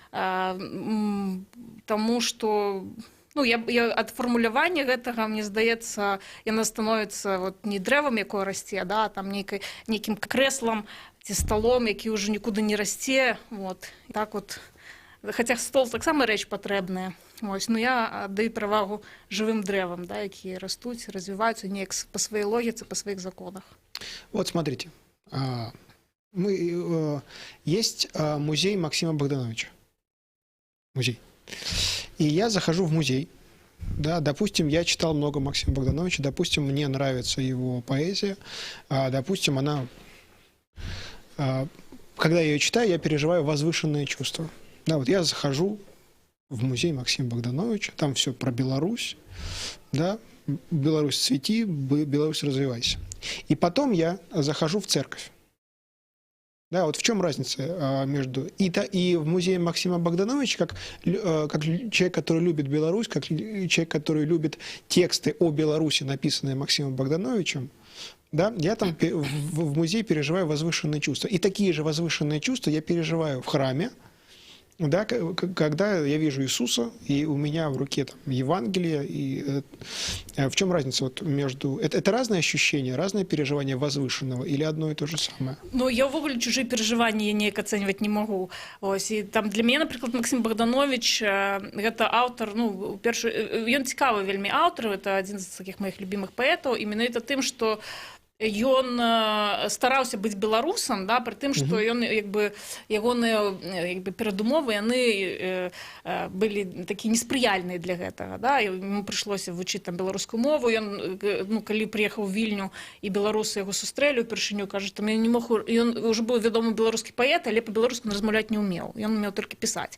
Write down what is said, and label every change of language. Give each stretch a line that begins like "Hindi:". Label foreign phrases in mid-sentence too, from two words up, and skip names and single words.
Belarusian: Таму што, ну, ад фармулявання гэтага, мне здаецца, яна становіцца вот не дрэвам, якое расце, да, там нейкім крэслам ці сталом, які ўжо нікуды не расце, вот, і так вот. Хаця стол таксама рэч патрэбная. Ось, ну я аддаю перавагу жывым дрэвам, да, якія растуць, развіваюцца неяк па сваёй логіцы, па сваіх законах.
Russian: Вот смотрите, есть музей Максима Богдановича. Музей. И я захожу в музей. Да, допустим, я читал много Максима Богдановича, допустим, мне нравится его поэзия, допустим, она, когда я ее читаю, я переживаю возвышенные чувства. Да, вот я захожу в музей Максима Богдановича, там все про Беларусь, да, Беларусь цвети, Беларусь развивайся. И потом я захожу в церковь. Да, вот в чем разница между... И в музее Максима Богдановича, как человек, который любит Беларусь, как человек, который любит тексты о Беларуси, написанные Максимом Богдановичем, да, я там в музее переживаю возвышенные чувства. И такие же возвышенные чувства я переживаю в храме, да, когда я вижу Иисуса, и у меня в руке там Евангелие, и в чем разница вот между... Это разные ощущения, разные переживания возвышенного, или одно и то же самое?
Belarusian: Ну, я ўвогуле
Russian: чужие переживания
Belarusian: неяк ацэньваць
Russian: не могу.
Belarusian: Ось, і там для мяне, напрыклад, Максим Богданович, гэта аўтар, ну, ён цікавы вельмі аўтар, это адзін з такіх
Russian: моих любимых
Belarusian: паэтаў, і менавіта тым, што ён стараўся быць беларусам, да, пры тым, што ён, як бы, ягоныя перадумовы, яны былі такі неспрыяльныя для гэтага, да, яму прыйшлося вучыць там беларускую мову, ён, ну, калі прыехаў у Вільню, і беларусы яго сустрэлі ўпершыню, кажа, там я не мог, ён уже быў вядомы беларускі паэт, але па-беларуску размаўляць не ўмеў, ён умеў толькі пісаць.